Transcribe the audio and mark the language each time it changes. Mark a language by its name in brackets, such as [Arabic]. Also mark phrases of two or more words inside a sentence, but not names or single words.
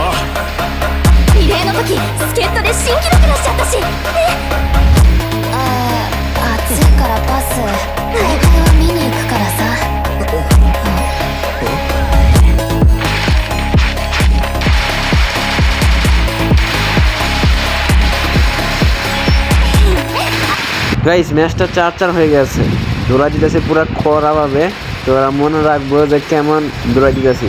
[Japanese] リレーの時スケートで新記録出しちゃったし暑いからパス大会は見に行くからさ [Bangla] গাইস, ম্যাচটা 4-4 হয়ে গেছে। দৌড়া দিতেছে পুরো খরাভাবে। তো ওরা মনে রাখবো যে কেমন দৌড়া দিতেছি।